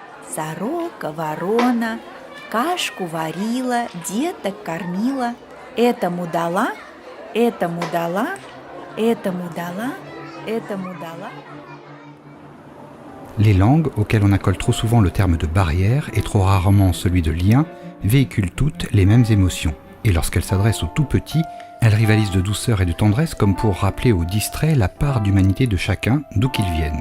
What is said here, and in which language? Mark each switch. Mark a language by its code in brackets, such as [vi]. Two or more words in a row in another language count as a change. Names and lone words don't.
[ru] Сорока, ворона, кашку варила, деток кормила. Этому дала, этому дала, этому дала, этому дала. [fr] Les langues, auxquelles on accole trop souvent le terme de barrière et trop rarement celui de lien, véhiculent toutes les mêmes émotions. Et lorsqu'elles s'adressent aux tout petits, elles rivalisent de douceur et de tendresse comme pour rappeler aux distraits la part d'humanité de chacun, d'où qu'ils viennent.